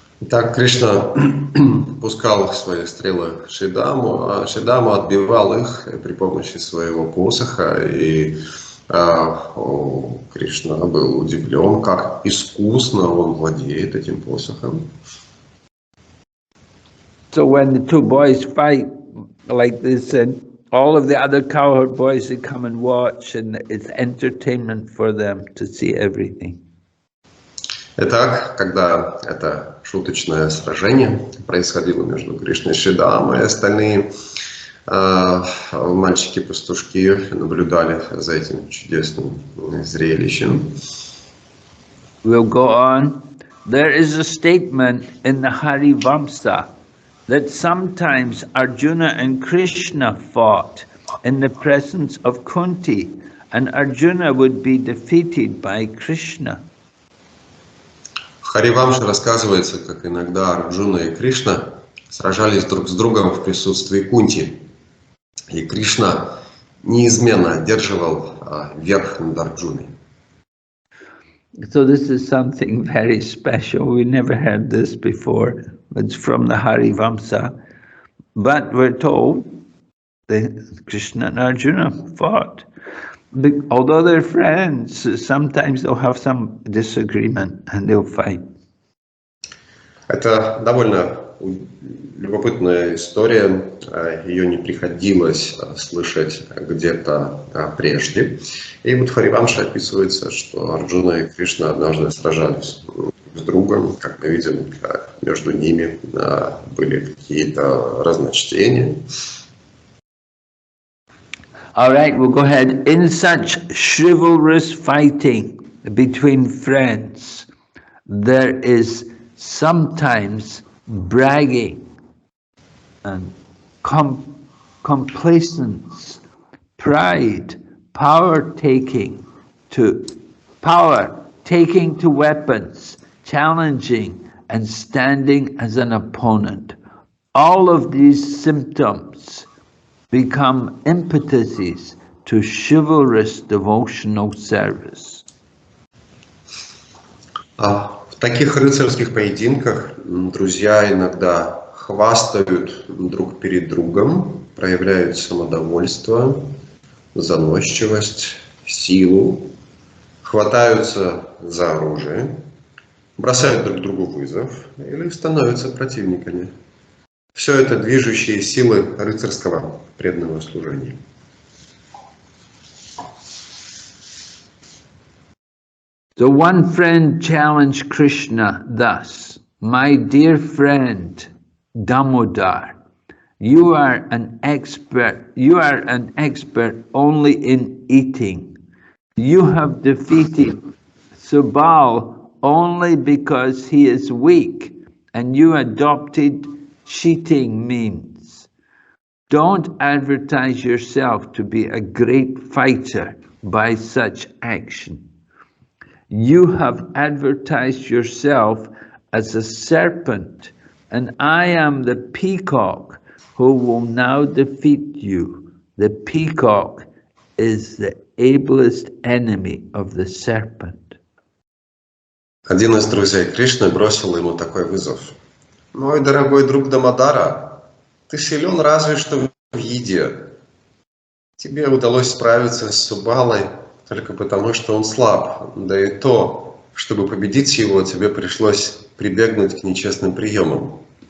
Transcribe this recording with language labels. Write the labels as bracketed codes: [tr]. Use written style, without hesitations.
[ru] Так Кришна пускал свои стрелы в Шри Даму, а Шри Дама отбивал их при помощи своего посоха, и Кришна был удивлен, как искусно он владеет этим посохом. [en] So when the two boys fight like this, and all of the other cowherd boys, they come and watch, and it's entertainment for them to see everything. [ru] Итак, когда это шуточное сражение происходило между Кришной и Шридамой, и остальные мальчики-пастушки наблюдали за этим чудесным зрелищем. [en] We'll go on. There is a statement in the Harivamsa that sometimes Arjuna and Krishna fought in the presence of Kunti, and Arjuna would be defeated by Krishna. [ru] В Харивамше рассказывается, как иногда Арджуна и Кришна сражались друг с другом в присутствии Кунти. И Кришна неизменно одерживал верх над Арджуной. [en] So this is something very special. We never heard this before. It's from the Harivamsa. But we're told that Krishna and Arjuna fought. Although they're friends, sometimes they'll have some disagreement and they'll fight. [ru] Это довольно любопытная история. Ее не приходилось слышать где-то прежде. И вот в Харивамше описывается, что Арджуна и Кришна однажды сражались с другом. Как мы видим, между ними были какие-то разночтения. [en] All right, we'll go ahead. In such chivalrous fighting between friends, there is sometimes bragging and complacence, pride, taking to weapons, challenging and standing as an opponent. All of these symptoms become impetuses to chivalrous devotional service. [ru] В таких рыцарских поединках друзья иногда хвастают друг перед другом, проявляют самодовольство, заносчивость, силу, хватаются за оружие, бросают друг другу вызов или становятся противниками. Все это движущие силы рыцарского преданного служения. [en] So one friend challenged Krishna thus, "My dear friend Damodar, you are an expert only in eating. You have defeated Subal only because he is weak, and you adopted cheating means. Don't advertise yourself to be a great fighter by such action. You have advertised yourself as a serpent, and I am the peacock who will now defeat you." The peacock is the ablest enemy of the serpent. [ru] Один из друзей Кришны бросил ему такой вызов. «Мой дорогой друг Дамодара, ты силен разве что в еде. Тебе удалось справиться с Субалой только потому, что он слаб. Да и то, чтобы победить его, тебе пришлось прибегнуть к нечестным приемам.